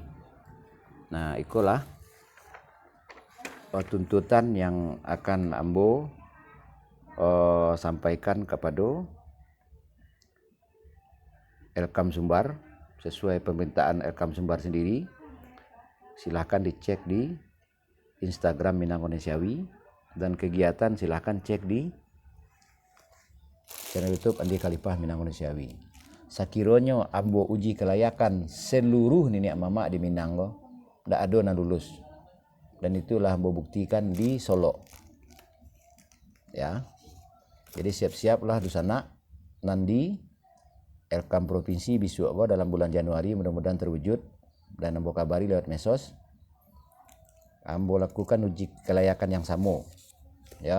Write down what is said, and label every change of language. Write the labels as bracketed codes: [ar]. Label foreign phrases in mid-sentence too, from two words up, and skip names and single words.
[id] Nah, itulah tuntutan yang akan Ambo sampaikan kepada Elkam Sumbar sesuai permintaan Elkam Sumbar sendiri. Silahkan dicek di Instagram Minang Kondesiawi, dan kegiatan silahkan cek di channel YouTube Andi Khalifah Minang Kondesiawi. [min] Sakironyo Ambo uji kelayakan seluruh nenek mama di Minang lo, ndak ada yang lulus, dan itulah Ambo buktikan di Solo. [id] Ya. Jadi siap-siaplah di sana nanti Elkam Provinsi bisu dalam bulan Januari, mudah-mudahan terwujud, dan Ambo kabari lewat medsos. Ambo lakukan uji kelayakan yang sama, ya.